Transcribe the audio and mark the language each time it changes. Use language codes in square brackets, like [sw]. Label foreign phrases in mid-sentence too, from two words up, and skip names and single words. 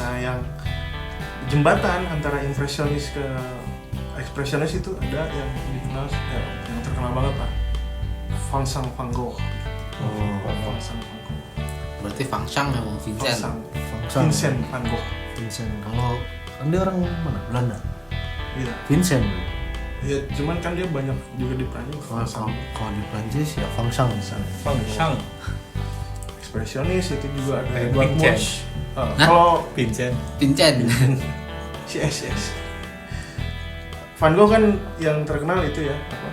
[id] Nah, yang jembatan antara impresionis ke ekspresionis itu ada yang dikenal yang terkenal banget lah, Vincent van Gogh. Vincent van Gogh. Berarti Fangsang ya Bang Vincent. Vincent van Gogh. Vincent. Kalau kan dia orang mana? Belanda. Iya. Vincent. Ya, cuman kan dia banyak juga di Prancis. Kalau di Prancis ya Fangsang. Fangsang. Ekspresionis itu juga ada Kayak Edward Vincent. Munch. Kalau Vincent. si SS. Van Gogh kan yang terkenal itu ya, apa?